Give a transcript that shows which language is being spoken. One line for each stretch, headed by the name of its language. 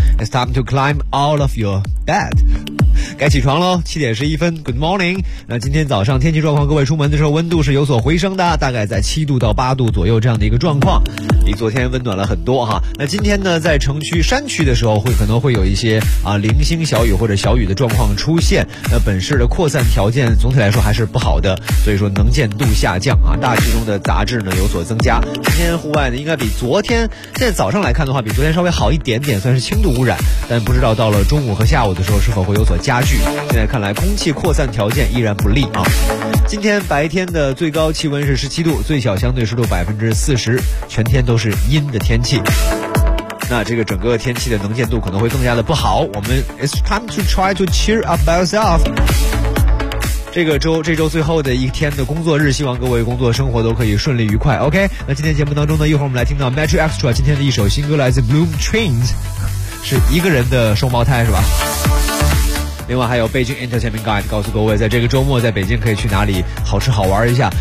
English: It's time to climb out of your bed.
Chinese: 该起床咯，7:11。
English: Good morning.
Chinese: 那今天早上天气状况，各位出门的时候温度是有所回升的，大概在7度到8度左右这样的一个状况，比昨天温暖了很多哈。那今天呢，在城区山区的时候会可能会有一些零星小雨或者小雨的状况出现。那本市的扩散条件总体来说还是不好的，所以说能见度下降啊，大气中的杂质呢有所增加。今天户外呢应该比昨天，现在早上来看的话比昨天稍微好一点点，算是轻度污染，但不知道到了中午和下午的时候是否会有所加剧。现在看来空气扩散条件依然不利啊。今天白天的最高气温是17度，最小相对湿度40%，全天都是阴的天气。那这个整个天气的能见度可能会更加的不好。我们
English: It's time to try to cheer up by yourself。
Chinese: 这周最后的一天的工作日，希望各位工作生活都可以顺利愉快。 OK， 那今天节目当中呢，一会儿我们来听到 Metro Extra 今天的一首新歌，来自 Bloom Twins， 是一个人的双胞胎是吧？另外还有北京 Entertainment Guide 告诉各位，在这个周末在北京可以去哪里好吃好玩一下。